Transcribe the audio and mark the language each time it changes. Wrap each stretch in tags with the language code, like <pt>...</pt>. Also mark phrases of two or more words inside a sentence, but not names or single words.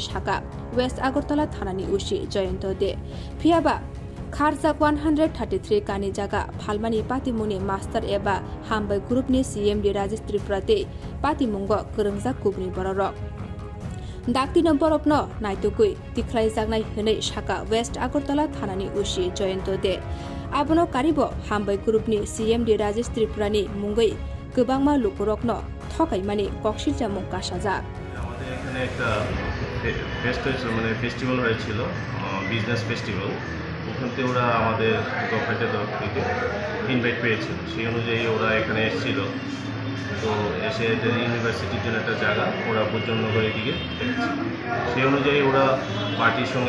<trp>सागा वेस्ट आगरतला थानानि उसी जयंत दे फियाबा खारजाक 133 कानि जागा फालमानि पातिमुनि मास्टर एबा हामबाय ग्रुपनि सीएमडी राजेश त्रिपुरा ते पातिमुंग गोरोंजाक गुबुनि बररक डाक्तिनो बरफनो नायतुकुइ तिख्लाय जागनाय हनै साका वेस्ट आगरतला थानानि उसी जयंत दे आबनो कारिबो हामबाय ग्रुपनि सीएमडी राजेश त्रिपुरानि मुंगै गोबांमा लुकुरकनो थकायमानि कक्सिल जामुं कासाजा</trp> <bn>আমাদের এখানে একটা ফেস্টিভ্যাল হয়েছিল</bn> <en>business festival</en> <bn>ওখান থেকে ওরা আমাদের গভর্নমেন্টের তরফ থেকে ইনভাইট পেয়েছিল সেই অনুযায়ী ওরা এখানে এসেছিল তো এসে এদের ইউনিভার্সিটির জন্য একটা জায়গা ওরা বুর্জনগরের দিকে দেখেছিল সেই অনুযায়ী ওরা পার্টির সঙ্গে</bn>